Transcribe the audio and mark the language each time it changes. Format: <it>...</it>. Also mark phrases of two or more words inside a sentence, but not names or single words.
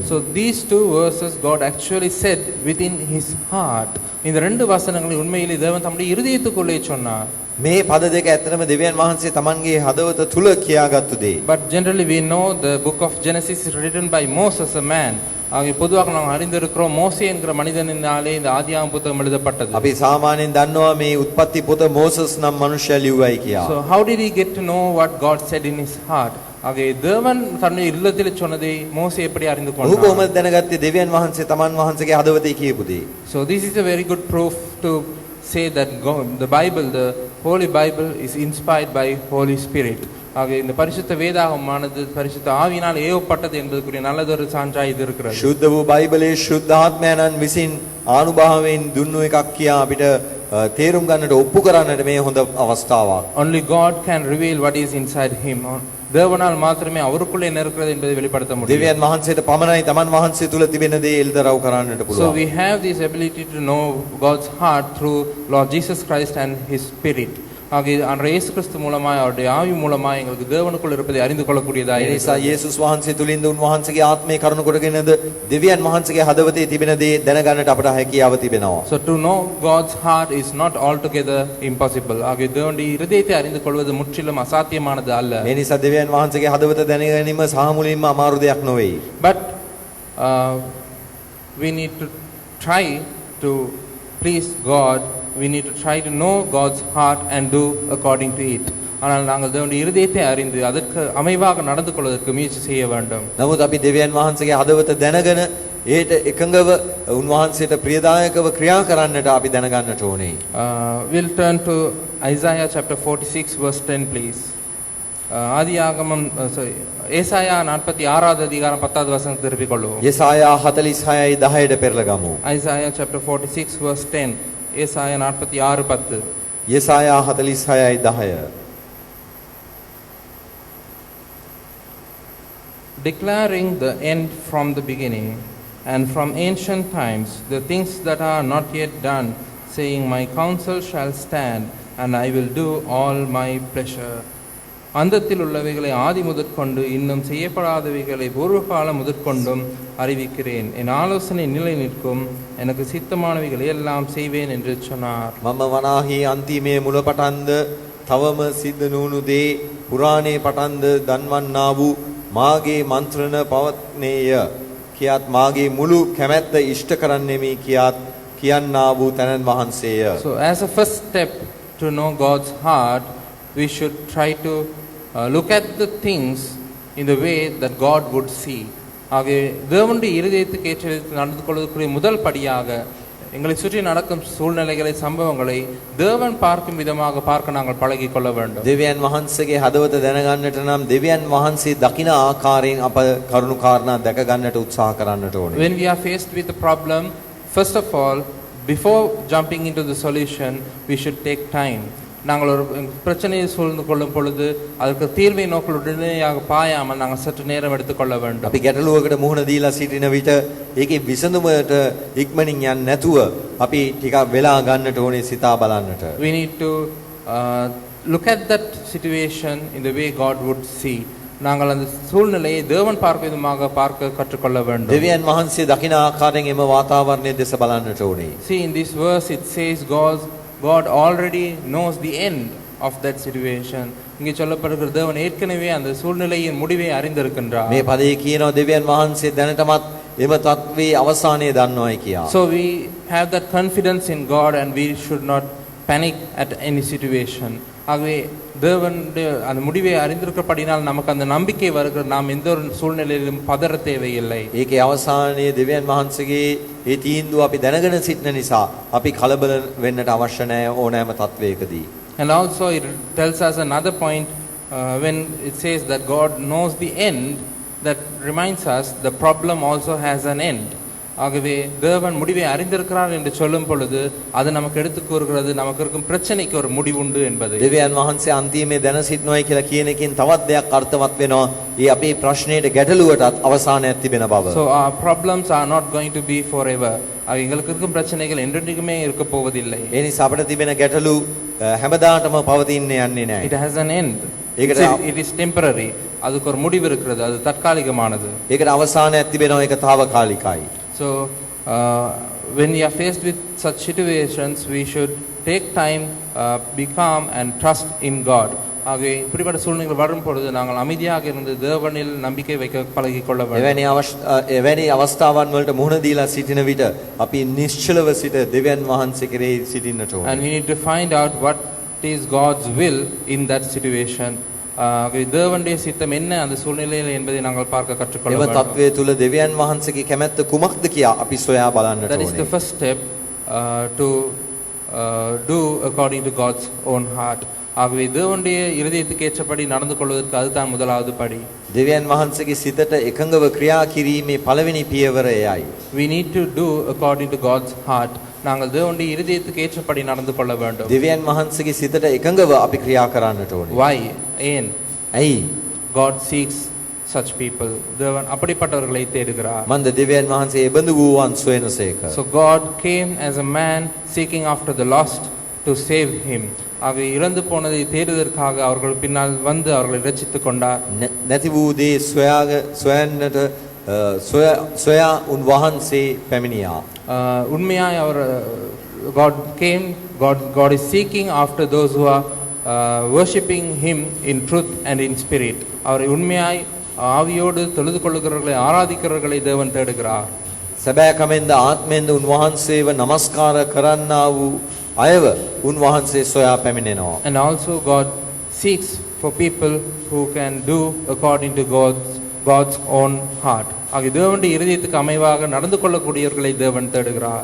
<en>So these two verses God actually said within his heart.</en> <ta>இந்த ரெண்டு வசனங்களை உண்மையிலே தேவன் தம்முடைய இருதயத்துக்குள்ளே சொன்னார்.</ta> <si>මේ පද දෙක ඇත්තටම දෙවියන් වහන්සේ තමන්ගේ හදවත තුල කියාගත්තු දේ.</si> <en>But generally we know the book of Genesis is written by Moses, a man.</en> <ta>ஆகிய பொதுவாக நாம் அறிந்திருக்கிறோம் மோசே என்கிற மனிதனினாலே இந்த ஆதியாகம புத்தகம் எழுதப்பட்டது.</ta> <si>අපි සාමාන්‍යයෙන් දන්නවා මේ උත්පත්ති පොත මෝසස් නම් මනුෂ්‍යයා ලිව්වයි කියලා.</si> <en>So how did he get to know what God said in his heart?</en> <ta>ஆகிய தேவன் தன்னுடைய இல்லத்தில் சொன்னதை மோசே எப்படி அறிந்து</ta> <si>ඔහු</si> <ta>கொண்டார்?</ta> <si>කොහොමද දැනගත්තේ දෙවියන් වහන්සේ තමන් වහන්සේගේ හදවතේ කියපු දේ?</si> <en>So this is a very good proof to say that God, the Bible, the Holy Bible is inspired by Holy Spirit.</en> <ta>ஆக இந்த பரிசுத்த வேதாகமானது பரிசுத்த ஆவியினால் ஏவப்பட்டது என்பதற்குரிய நல்லதொரு சான்றாய் இது இருக்கிறது.</ta> <si>ශුද්ධ වූ බයිබලයේ ශුද්ධ ආත්මයන්න් විසින් ආනුභාවයෙන් දුන්නු එකක් කියා අපිට තේරුම් ගන්නට ඔප්පු කරන්නට මේ හොඳ අවස්ථාවක්.</si> <en>Only God can reveal what is inside him.</en> <ta>தேவனால் மாத்திரமே அவருக்குள்ளே என்ன இருக்கிறது என்பதை வெளிப்படுத்த முடியும்.</ta> <si>දෙවියන් වහන්සේට පමණයි තමන් වහන්සේ තුල තිබෙන දේ එල්දරව් කරන්නට</si> <en>So</en> <si>පුළුවන්.</si> <en>we have this ability to know God's heart through Lord Jesus Christ and his spirit.</en> <ta>ஆக அன்றைய இயேசு கிறிஸ்து மூலமாய் அவருடைய ஆவி மூலமாய் எங்களுக்கு தேவனுக்குள் இருப்பதை அறிந்து கொள்ளக்கூடியதாக</ta> <si>ඒ නිසා යේසුස් වහන්සේ තුලින්ද උන්වහන්සේගේ ආත්මය කරුණු කොටගෙනද දෙවියන් වහන්සේගේ හදවතේ තිබෙන දේ දැනගන්නට අපට හැකියාව තිබෙනවා.</si> <en>So to know God's heart is not altogether impossible.</en> <ta>ஆக தேவனுடைய இருதயத்தை அறிந்து கொள்வது முற்றிலும் அசாத்தியமானது அல்ல.</ta> <si>මේ නිසා දෙවියන් වහන්සේගේ හදවත දැනගැනීම සහ මුලින්ම අමාරු දෙයක් නොවේ.</si> <en>But we need to try to please God. We need to try to know God's heart and do according to it.</en> <ta>ஆனால் நாங்கள் தேவனுடைய இருதயத்தை அறிந்து அதற்கு அமைவாக நடந்து கொள்வதற்கு முயற்சி செய்ய வேண்டும்.</ta> <si>නමුත් අපි දෙවියන් වහන්සේගේ හදවත දැනගෙන ඒට එකඟව උන්වහන්සේට ප්‍රියදායකව ක්‍රියා කරන්නට අපි දැනගන්නට ඕනේ.</si> <en>We'll turn to Isaiah chapter 46 verse 10 please.</en> <ta>ஆதியாகமம் ஏசாயா 46வது அதிகாரம் 10வது வசனத்தை திருப்பிக் கொள்வோம்.</ta> <si>යෙසායා 46යි 10ට පෙරලා ගමු.</si> <en>Isaiah chapter 46 verse 10. ஏசாயா 46:10.</en> <si>යෙසායා 46යි 10.</si> <en>Declaring the end from the beginning and from ancient times the things that are not yet done, saying, my counsel shall stand and I will do all my pleasure.</en> <ta>அந்தத்தில் உள்ளவைகளை ஆதி முதற்கொண்டு இன்னும் செய்யப்படாதவைகளை பூர்வகாலம் முதற்கொண்டும் அறிவிக்கிறேன். என் ஆலோசனை நிலை நிற்கும், எனக்கு சித்தமானவைகளை எல்லாம் செய்வேன் என்று சொன்னார்.</ta> <si>මම වනාහි අන්තිමේ මුල පටන්ද තවම සිද්ධ නොවුණු දේ පුරාණේ පටන්ද දන්වන්නා වූ මාගේ මන්ත්‍රණ පවත්නේය කියාත් මාගේ මුළු කැමැත්ත ඉෂ්ට කරන්නෙමි කියාත් කියන්නා වූ තැනන් වහන්සේය.</si> <en>So as a first step to know God's heart, we should try to look at the things in the way that God would see.</en> <ta>ஆக தேவனுடைய இருதயத்துக்கு ஏற்ற நடந்து கொள்வதற்குரிய முதல் படியாக எங்களை சுற்றி நடக்கும் சூழ்நிலைகளை சம்பவங்களை தேவன் பார்க்கும் விதமாக பார்க்க நாங்கள் பழகிக் கொள்ள வேண்டும்.</ta> <si>දෙවියන් වහන්සේගේ හදවත දැනගන්නට නම් දෙවියන් වහන්සේ දකින ආකාරයෙන් අප කරුණු කාරණා දැක ගන්නට උත්සාහ කරන්නට ඕනේ.</si> <en>When we are faced with a problem, first of all, before jumping into the solution, we should take time.</en> <ta>நாங்கள் ஒரு பிரச்சனையை சூழ்ந்து கொள்ளும் பொழுது அதற்கு தீர்வை நோக்கில் உடனடியாக பாயாமல் நாங்கள் சற்று நேரம் எடுத்துக்கொள்ள வேண்டும்.</ta> <si>අපි ගැටලුවකට මුහුණ දීලා සිටින විට ඒකේ විසඳුමට ඉක්මනින් යන්නේ නැතුව අපි ටිකක් වෙලා ගන්නට ඕනේ සිතා බලන්නට.</si> <en>We need to look at that situation in the way God would see.</en> <ta>நாங்கள் அந்த சூழ்நிலையை தேவன் பார்க்கும் விதமாக பார்க்க கற்றுக்கொள்ள வேண்டும்.</ta> <si>දෙවියන් වහන්සේ දකින ආකාරයෙන් එම වාතාවරණය දෙස බලන්නට ඕනේ.</si> <en>See, in this verse it says God already knows the end of that situation.</en> <ta>இங்கே சொல்லப்படுகிற தேவன் ஏற்கனவே அந்த சூழ்நிலையின் முடிவை அறிந்திருக்கின்றார்.</ta> <si>මේ පදයේ කියනවා දෙවියන් වහන්සේ දැනටමත් එම තත්ත්වයේ අවසානය දන්නවයි කියා.</si> <en>So we have that confidence in God and we should not panic at any situation.</en> <ta>ஆகவே தேவனுடைய அந்த முடிவை அறிந்திருக்கிறபடினால் நமக்கு அந்த நம்பிக்கை வருகிற நாம் எந்த ஒரு சூழ்நிலையிலும் பதற தேவையில்லை.</ta> <si>ඒකේ අවසානයේ දෙවියන් වහන්සේගේ ඒ තීන්දුව අපි දැනගෙන සිටින නිසා අපි කලබල වෙන්නට අවශ්‍ය නැහැ ඕනෑම තත්වයකදී.</si> <en>And also it tells us another point when it says that God knows the end, that reminds us the problem also has an end.</en> <ta>ஆகவே தேவன் முடிவை அறிந்திருக்கிறார் என்று சொல்லும் பொழுது அது நமக்கு எடுத்து கூறுகிறது நமக்கு இருக்கும் பிரச்சனைக்கு ஒரு முடிவுண்டு என்பது.</ta> <si>දෙවියන් වහන්සේ අන්තිමේ දැන සිටිනවයි කියලා කියන එකෙන් තවත් දෙයක් අර්ථවත් වෙනවා. ඒ අපේ ප්‍රශ්නයට ගැටලුවටත් අවසානයක් තිබෙන බව.</si> <en>So our problems are not going to be forever.</en> <ta>எங்களுக்கு இருக்கும் பிரச்சனைகள் என்றென்றைக்குமே இருக்க போவதில்லை.</ta> <si>ඒ නිසා අපිට තිබෙන ගැටලු හැමදාටම පවතින්න යන්නේ නැහැ.</si> <en>It has an end. It is temporary.</en> <ta>அதுக்கு ஒரு முடிவு இருக்கிறது. அது தற்காலிகமானது.</ta> <si>ඒකට අවසානයක් තිබෙනවා. ඒක తాවකාලිකයි.</si> <en>So when we are faced with such situations we should take time, be calm and trust in God.</en> <ta>ஆகவே இப்படிப்பட்ட சூழ்நிலைகள் வரும் பொழுது நாங்கள் அமைதியாக இருந்து தேவனில் நம்பிக்கை வைக்க பழகிக்கொள்ள வேண்டும்.</ta> <si>එවැනි අවස්ථාවන් වලට මුහුණ දීලා සිටින විට අපි නිශ්චලව සිට දෙවියන් වහන්සේ කෙරෙහි සිටින්නට ඕනේ.</si> <en>And we need to find out what is God's will in that situation.</en> <ta>தேவனுடைய சித்தம் என்ன அந்த சூழ்நிலையில் என்பதை நாங்கள் பார்க்க கற்றுக்கொள்ள வேண்டும்.</ta> <si>එම තත්වයේ තුල දෙවියන් වහන්සේගේ කැමැත්ත කුමක්ද කියා අපි සොයා බලන්නට ඕනේ.</si> <en>That is the first step to do according to God's own heart.</en> <ta>ஆகவே தேவனுடைய இருதயத்துக்கு ஏற்றபடி நடந்து கொள்வதற்கு அதுதான் முதலாவது படி.</ta> <si>දෙවියන් වහන්සේගේ සිතට එකඟව ක්‍රියා කිරීමේ පළවෙනි පියවර එයයි.</si> <en>We need to do according to God's heart.</en> <ta>நாங்கள் தேவனுடைய இருதயத்துக்கு ஏற்றபடி நடந்து கொள்ள வேண்டும்.</ta> <si>දෙවියන් වහන්සේගේ සිතට එකඟව අපි ක්‍රියා කරන්නට ඕනේ.</si> <en>Why? ஏன்?</en> <si>ඇයි?</si> <en>God seeks such people.</en> <ta>தேவன் அப்படிப்பட்டவர்களை தேடுகிறார்.</ta> <si>මන්ද දෙවියන් වහන්සේ එබඳු වූවන් සොයනසේක.</si> <en>So God came as a man seeking after the lost to save him.</en> <ta>ஆகவே இறந்து போனதை தேடுவதற்காக அவர்கள் பின்னால் வந்து அவர்களை ரட்சித்துக் கொண்டார்.</ta> <si>නැති වූ දේ සොයන්නට සොයා උන්වහන්සේ පැමිණියා.</si> <ta>உண்மையாய் அவர்</ta> <en>God came, God is seeking after those who are worshipping him in truth and in spirit.</en> <ta>அவரை உண்மையாய் ஆவியோடு தொழுது கொள்ளுகிறவர்களை ஆராதிக்கிறவர்களை தேவன் தேடுகிறார்.</ta> <si>සැබෑ කමෙන්ද ආත්මෙන්ද උන්වහන්සේව නමස්කාර කරන්නා වූ අයව උන්වහන්සේ සොයා පැමිණෙනවා.</si> <en>And also God seeks for people who can do according to God's own heart.</en> <ta>ஆகிய தேவனுடைய இருதயத்துக்கு அமைவாக நடந்து கொள்ளக்கூடியவர்களை தேவன் தேடுகிறார்.</ta>